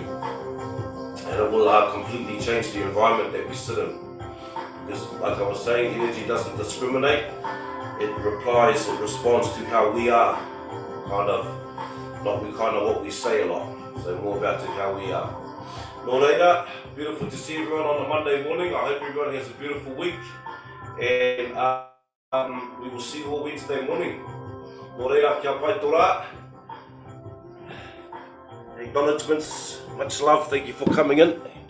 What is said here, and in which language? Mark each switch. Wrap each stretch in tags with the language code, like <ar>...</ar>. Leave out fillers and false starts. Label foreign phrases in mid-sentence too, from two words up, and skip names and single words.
<en>And it will completely change the environment that we sit in. Because, like I was saying, energy doesn't discriminate. It responds to how we are, not what we say a lot. So more about how we are.</en> <mi>Nō reira,</mi> <en>beautiful to see everyone on a Monday morning. I hope everyone has a beautiful week. And we will see you all Wednesday morning.</en> <mi>Nō reira, kia pai tō rā.</mi> <en>Acknowledgements, much love, thank you for coming in.</en>